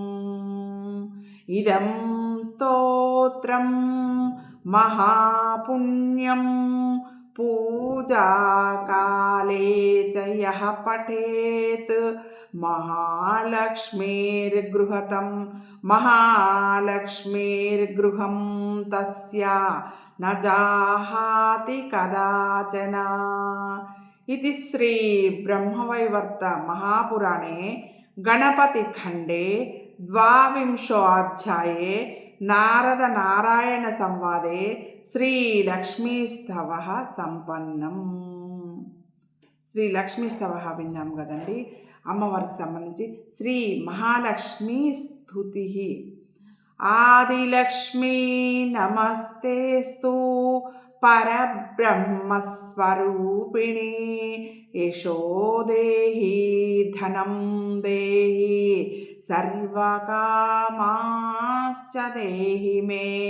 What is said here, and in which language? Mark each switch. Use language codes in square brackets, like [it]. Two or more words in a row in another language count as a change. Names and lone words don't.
[sa] ఇదం స్తోత్రం మహాపుణ్యం పూజాకాలే చ యః పఠేత్ మహాలక్ష్మీర్గృహం తస్య న జాహాతి కదాచన इति श्री ब्रह्मवैवर्त महापुराणे गणपतिखण्डे द्वाविंशोऽध्याये नारद नारायण संवादे శ్రీలక్ష్మీస్తవః సంపన్నం. [te] శ్రీలక్ష్మీస్తవః విన్నాం కదండి. అమ్మవారికి సంబంధించి శ్రీ మహాలక్ష్మీ స్తుతి. [sa] ఆదిలక్ష్మీ నమస్తేస్తు పరబ్రహ్మస్వరూపిణి యశో దేహి ధనం దేహి సర్వకామాశ్చ దేహి మే.